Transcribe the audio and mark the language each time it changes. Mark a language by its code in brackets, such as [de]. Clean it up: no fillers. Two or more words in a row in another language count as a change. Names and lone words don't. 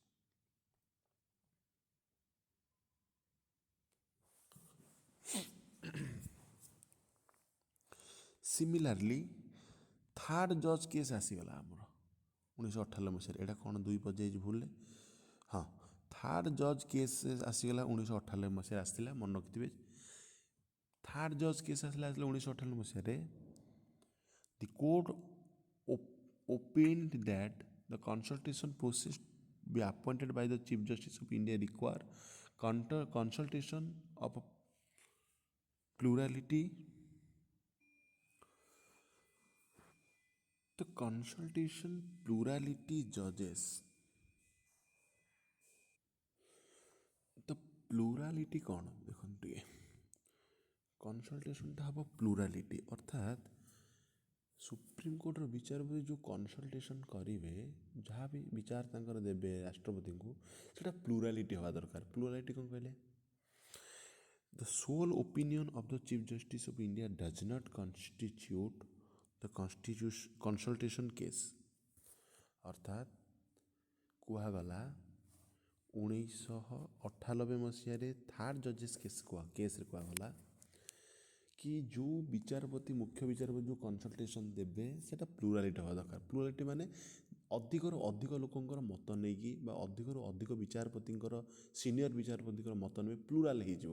[en] similarly third judge case [or] ଆସିଗଲା ଆମର 1998 ମସିହାରେ। ଏଇଟା କ'ଣ 2 ପର୍ଯ୍ୟାୟ ଭୁଲରେ? ହଁ, [en] third judge case [or] ଆସିଗଲା 1998 ମସିହାରେ ଆସିଥିଲା, ମନେ ରଖିଥିବେ। [en] third judge case [or] ଆସିଲା 1998 ମସିହାରେ। [en] the court opined that the consultation process be appointed by the Chief Justice of India require consultation of plurality. The consultation plurality judges. [or] ତ ପ୍ଲୁରାଲିଟି କ'ଣ ଦେଖନ୍ତୁ ଟିକେ। କନସଲଟେସନଟା ହେବ ପ୍ଲୁରାଲିଟି, ଅର୍ଥାତ୍ ସୁପ୍ରିମକୋର୍ଟର ବିଚାରପତି ଯେଉଁ କନସଲଟେସନ୍ କରିବେ, ଯାହା ବି ବିଚାର ତାଙ୍କର ଦେବେ ରାଷ୍ଟ୍ରପତିଙ୍କୁ, ସେଇଟା ପ୍ଲୁରାଲିଟି ହେବା ଦରକାର। ପ୍ଲୁରାଲିଟି କ'ଣ କହିଲେ? [en] The sole opinion of the Chief Justice of India does not constitute the consultation case. [or] ଅର୍ଥାତ୍ କୁହାଗଲା 1998 ମସିହାରେ [en] third judges case [or] କୁହାଗଲା କି ଯେଉଁ ବିଚାରପତି ମୁଖ୍ୟ ବିଚାରପତି ଯେଉଁ କନସଲଟେସନ୍ ଦେବେ ସେଇଟା ପ୍ଲୁରାଲିଟି ହେବା ଦରକାର। ପ୍ଲୁରାଲିଟି ମାନେ ଅଧିକରୁ ଅଧିକ ଲୋକଙ୍କର ମତ ନେଇକି ବା ଅଧିକରୁ ଅଧିକ ବିଚାରପତିଙ୍କର ସିନିୟର ବିଚାରପତିଙ୍କର ମତ ନେବେ, ପ୍ଲୁରାଲ୍ ହେଇଯିବ।